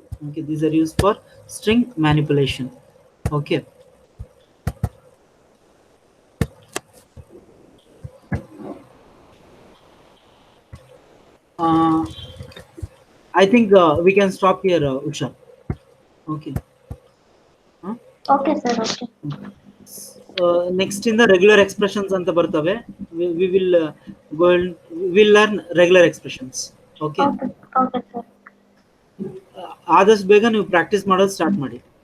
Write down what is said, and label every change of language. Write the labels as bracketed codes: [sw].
[en] Okay, these are used for string manipulation. Okay, I think we can stop here, Usha. Okay. Okay sir, okay. [kn] Next ಇಂದ regular expressions ಅಂತ ಬರ್ತವೆ. [en] we will we'll learn regular expressions. Okay, okay sir. [kn] ಆದಷ್ಟು ಬೇಗ ನೀವು practice ಮಾಡೋದು start ಮಾಡಿ.